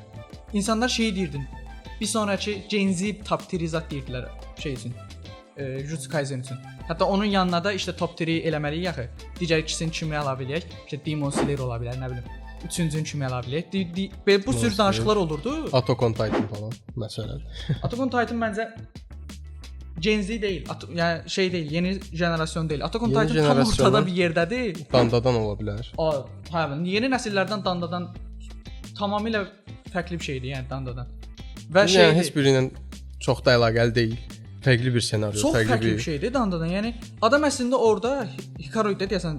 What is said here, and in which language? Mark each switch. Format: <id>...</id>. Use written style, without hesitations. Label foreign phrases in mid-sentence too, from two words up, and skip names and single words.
<az>İnsanlar şey deyirdin. Bir sonrakı Gen Z top 3 zat deyirdilər şey üçün. Jujutsu Kaisen üçün. Hətta onun yanına da işte top 3 eləməliyik axı. Digər ikisini kimi ala bilək? İşte Demon Slayer ola bilər, nə bilim. Üçüncünü kimi ala bilək? Belə bu cür danışıqlar olurdu. Attack on Titan falan məsələn. Attack on Titan məncə Gen Z deyil. Yəni şey deyil, yeni jenerasyon deyil. Attack on Titan tam ortada bir yerdədir. Dandadan ola bilər. Hə, yeni nəsillərdən Dandadan tamamilə fərqli bir şeydir, yəni Dandadan. Və yəni heç biri ilə çox da əlaqəli deyil. Fərqli bir senaryo, çox fərqli bir şeydir Dandadan. Yəni adam əslində orada Hikaru idi deyəsən.</az>